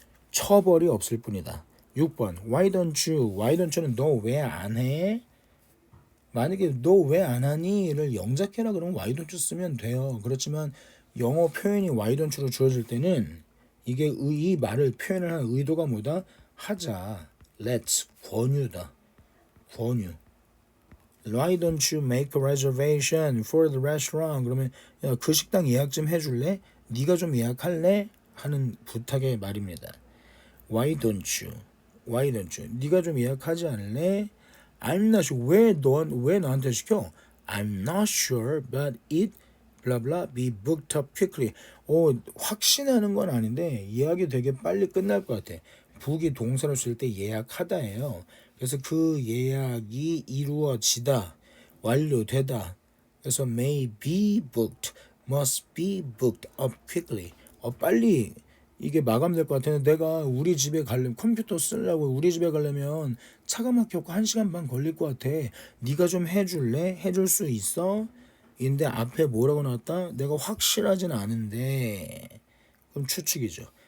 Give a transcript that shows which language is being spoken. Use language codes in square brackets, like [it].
[ko] 처벌이 없을 뿐이다. 6번 [en] Why don't you [ko] 는 너 왜 안 해? 만약에 너 왜 안 하니를 영작해라 그러면 [en] why don't you [ko] 쓰면 돼요. 그렇지만 영어 표현이 [en] why don't you [ko] 로 주어질 때는 이게 이 말을 표현을 한 의도가 뭐다? 하자. let's 권유다. 권유. [en] Why don't you make a reservation for the restaurant? [ko] 그러면 야, 그 식당 예약 좀 해줄래? 네가 좀 예약할래? 하는 부탁의 말입니다. [en] Why don't you? Why don't you? [ko] 네가 좀 예약하지 않을래? [en] I'm not sure. [ko] 왜 나한테 시켜? [en] I'm not sure, but it blah blah be booked up quickly. [ko] 확신하는 건 아닌데 예약이 되게 빨리 끝날 것 같아. book이 동사로 쓸 때 예약하다예요. 그래서 그 예약이 이루어지다, 완료되다. 그래서 [en] may be booked, must be booked up quickly. [ko] 빨리 이게 마감될 것 같아요. 내가 우리 집에 가려면 컴퓨터 쓰려고 우리 집에 가려면 차가 막혀서 1시간 반 걸릴 것 같아. 네가 좀 해줄래? 해줄 수 있어? 인데 앞에 뭐라고 나왔다? 내가 확실하진 않은데 그럼 추측이죠.